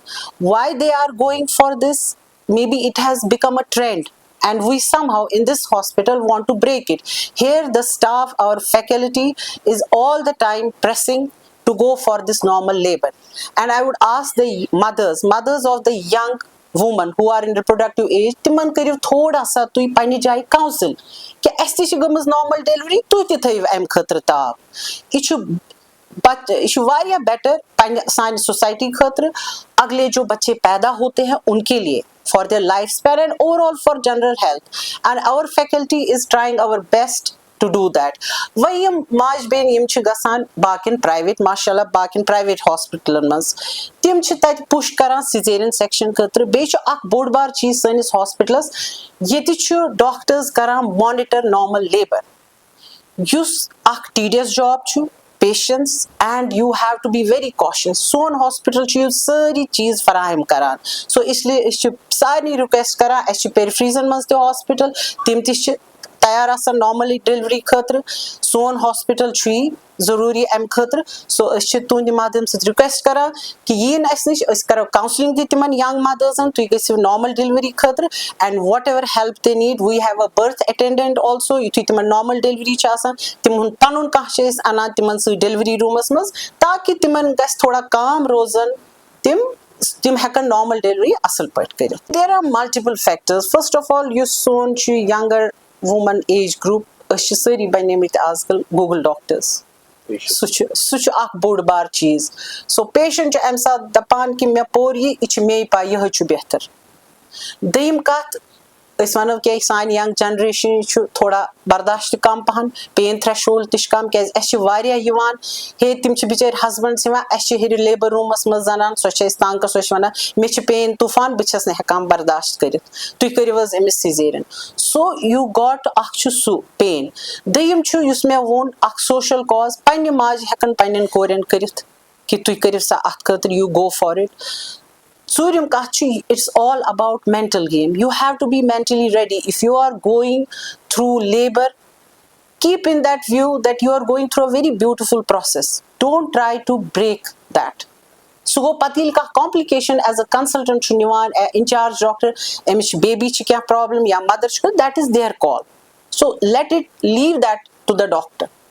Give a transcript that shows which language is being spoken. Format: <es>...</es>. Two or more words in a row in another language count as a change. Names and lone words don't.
<en>Why they are going for this? Maybe it has become a trend and we somehow in this hospital want to break it. Here the staff, our faculty is all the time pressing to go for this normal labor. And I would ask the mothers of the young women who are in reproductive age,</en> <ks>تِمن کٔرِو تھوڑا سا تُہۍ پننہِ جایہِ counsel کہ اَسہِ تہِ چھِ گٔمٕژ</ks> <en>normal delivery,</en> <ks>تُہۍ تہِ تھٲیِو اَمہِ خٲطرٕ تاو. یہ چھُ واریاہ بیٹر سانہِ سوسائٹی خٲطرٕ,</ks> <ur>اگلے جو بچے پیدا ہوتے ہیں ان کے لیے,</ur> <en>for their lifespan and overall for general health. And our faculty is trying our best to do that.</en> <ks>وۄنۍ یِم ماجہِ بیٚنہِ یِم چھِ گژھان باقین پرایویٹ, ماشاءاللہ باقین پرایویٹ ہاسپٹلن منٛز, تِم چھِ تتہِ پُش کران سیزیرین سیکشن خٲطرٕ. بیٚیہِ چھُ اکھ بوٚڑ بار چیٖز سٲنِس ہاسپٹلس, ییٚتہِ چھُ ڈاکٹرز کران</ks> <en>monitor normal labour,</en> <ks>یُس اکھ</ks> <en>tedious job</en> <ks>چھُ,</ks> <en>patience, and you have to be very cautious.</en> <ks>سون ہاسپٹل چھُ یہِ سٲری چیٖز فراہم کران. سو اس لیے أسۍ چھِ سارنٕے رِکویسٹ کران, اَسہِ چھِ پیرِفریٖزن منٛز تہِ ہاسپٹل, تِم تہِ چھِ تیار آسان</ks> <en>normally delivery</en> <ks>خٲطرٕ. سون ہاسپٹل چھُ یی ضروٗری امہِ خٲطرٕ. سو أسۍ چھِ تُہنٛدِ مادھیم سۭتۍ رِکویسٹ کران کہِ یِیِن اَسہِ نِش, أسۍ کرو کاونسلنگ تہِ تِمن ینگ مدٲرزن, تُہۍ گٔژھِو</ks> <en>normal delivery</en> <ks>خٲطرٕ,</ks> <en>And whatever help they need, we have a birth attendant also.</en> <ks>یُتھُے تِمن</ks> <en>normal delivery</en> <ks>چھِ آسان, تِمن پنُن کانٛہہ چھِ أسۍ انان تِمن سۭتۍ</ks> <en>delivery rooms</en> <ks>منٛز, تاکہِ تِمن گژھِ تھوڑا کام روزن, تِم ہیٚکن نارمل ڈیلوری اصل پٲٹھۍ کٔرِتھ.</ks> <en>There are multiple factors. First of all</en> <ks>یُس سون چھُ</ks> <en>younger women age group,</en> <ks>أسۍ چھِ سٲری بنیمٕتۍ آز کل</ks> <en>Google doctors.</en> <ks>سُہ چھُ اکھ بوٚڑ بار چیٖز. سو پیشنٹ چھُ امہِ ساتہٕ دپان کہِ مےٚ پوٚر یہِ چھُ مے پاے, یِہے چھُ بہتر. دوٚیِم کتھ, أسۍ ونو کہِ سانہِ ینگ جنریشن چھُ تھوڑا برداشت تہِ کم پہن,</ks> <en>pain threshold</en> <ks>تہِ چھُ کم, کیازِ اسہِ چھِ واریاہ یِوان ہے تِم چھِ بِچٲرۍ ہسبنڈس یِوان, اسہِ چھِ ہیٚرِ</ks> <en>labour rooms</en> <ks>منٛز زنان, سۄ چھِ أسۍ تنگ کران, سۄ چھِ ونان مےٚ چھِ پین طوفان, بہٕ چھس نہٕ ہیٚکان برداشت کٔرِتھ, تُہۍ کٔرِو حظ أمِس سیزیرین.</ks> <en>so you got,</en> <ks>اکھ چھُ سُہ پین. دوٚیِم چھُ یُس مےٚ ووٚن, اکھ</ks> <en>social cause,</en> <ks>پننہِ ماجہِ ہیٚکن پننٮ۪ن کورٮ۪ن کٔرِتھ کہِ تُہۍ کٔرِو سا اتھ خٲطرٕ,</ks> <en>you go for it.</en> <ks>ژوٗرِم کتھ چھِ,</ks> <en>It's all about mental game. You have to be mentally ready. If you are going through labour, keep in that view that you are going through a very beautiful process. Don't try to break that.</en> <ks>سُہ گوٚو پتہٕ ییٚلہِ کانٛہہ</ks> <en>complication as a consultant</en> <ks>چھُ نِوان</ks> <en>in-charge doctor,</en> <ks>أمِس چھِ بیبی چھِ کینٛہہ پرابلم یا مدر چھِ,</ks> <en>that is their call. So let it leave that to the doctor.</en>